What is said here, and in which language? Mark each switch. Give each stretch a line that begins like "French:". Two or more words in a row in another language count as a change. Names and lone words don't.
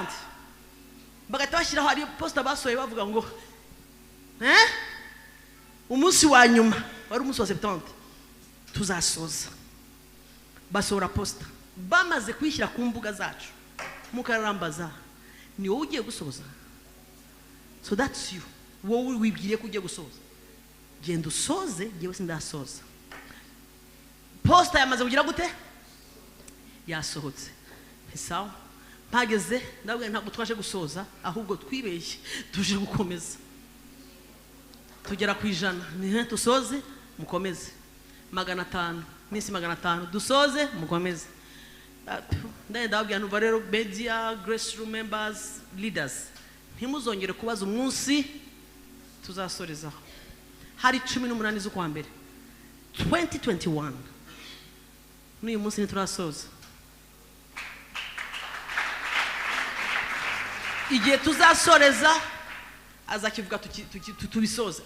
Kinyarwanda: Bagahita bashyiraho ari poster basoye bavuga ngo umunsi wa nyuma wari umunsi wa 70 tuzasoza. Basohora poster bamaze kwishyira ku mbuga zacu. Mukarambaza ni wowe ugiye gusoza.
English: So that's you.
Kinyarwanda: Wowe wibwiriye ko ugiye gusoza. Genda usoze, ngewe sindasoza. Poster yamaze kugira gute? Yasohotse. Sawa. Mpageze ndabwira ntabwo twaje gusoza ahubwo twibeshye tuje gukomeza. Tugera ku 100 tusoze mukomeze. 500 minsi 500 dusoze mukomeze. Ndabwira nuva rero media, Grace Room
English: members, leaders,
Kinyarwanda: ntimuzongere kubaza umunsi tuzasorezaho. Hari 18 z'ukwa mbere 2021 n'uyu munsi ntiturasoza. Igihe tuzasoreza azakivuga tubisoze.